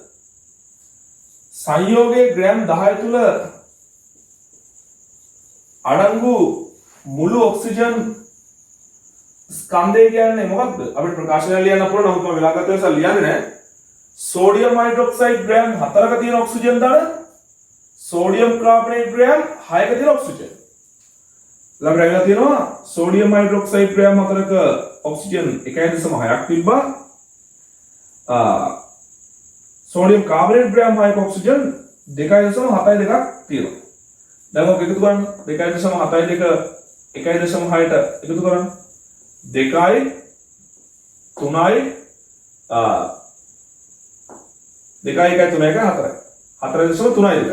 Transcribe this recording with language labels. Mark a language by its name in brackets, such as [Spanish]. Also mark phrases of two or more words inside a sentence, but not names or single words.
[Sinhala] සංයෝගයේ ග්‍රෑම් 10 තුල අඩංගු මුළු ඔක්සිජන් ස්කන්ධය කියන්නේ මොකක්ද? අපිට ප්‍රකාශනය ලියන්න පුළුවන්. නමුත් මම වෙලා ගත නිසා ලියන්නේ නැහැ. [English] sodium hydroxide [Sinhala] ග්‍රෑම් 4ක තියෙන ඔක්සිජන් දර [English] sodium carbonate [Sinhala] ग्राम 6ක තියෙන ඔක්සිජන්. ළඟට ඇවිල්ලා තියෙනවා [English] sodium hydroxide [Sinhala] ග්‍රෑම් 4ක ඔක්සිජන් 1.6ක් තිබ්බා. [English] sodium carbonate [Sinhala] ග්‍රෑම් 6ක ඔක්සිජන් 2.72ක් තියෙනවා. දැන් ඔක එකතු කරන්න 2.72 1.6ට එකතු කරන්න 2යි 3යි 2යි 1යි 3යි 4යි 4.32යි.